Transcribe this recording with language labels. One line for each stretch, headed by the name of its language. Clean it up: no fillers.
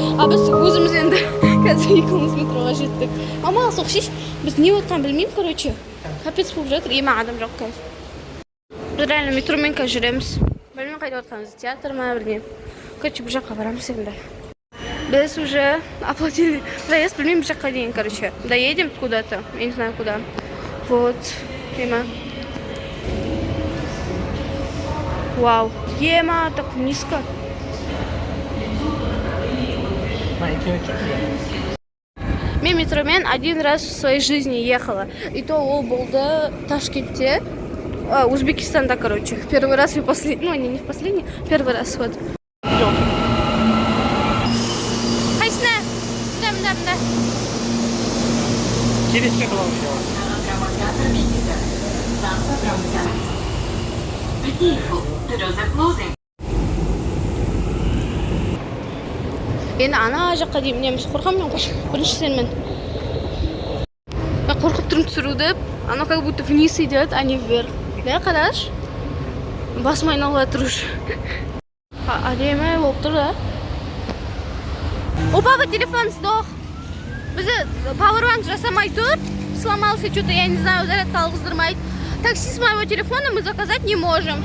Kazakh: А біз өзіміз енді қазір екеуміз метроға жеттік. Мама, соқшиш, біз не отқан білмеймін, короче. Капец болып жатыр, ема адам жоқ қазір. Біз реально метромен қазір жүреміз. Білмеймін қайда отқанымыз, театр ма, білмеймін. Короче, бұл жаққа барамыз енді. Біз уже оплатили заезд, білмеймін, бұл жаққа дейін, короче.
Russian: Доедем куда-то, я не знаю куда. Вот, ема. Вау, ема, так низко. Мен метромен один раз в своей жизни ехала. И то ол болды Ташкентте. Узбекистанда, короче. Первый раз и последний. Ну, не в последний, первый раз вот. Хайсна! Да. Через что было?
Kazakh: Енді ана жаққа дейін мінеміз. Қорқамын мен бірінші сенмен. Мен қорқып тұрмын түсіруді.
Russian: Оно как будто вниз идет, а не вверх.
Kazakh: Да, қараш? Басым айналып жатыр уже. Әдемі болып тұр, да?
Russian: О, папа, телефон сдох.
Kazakh: Бізді пауэрбанк жасамай тұр.
Russian: Сломался что-то, я не знаю, зарядка алғыздырмайды. Такси с моего телефона мы заказать не можем.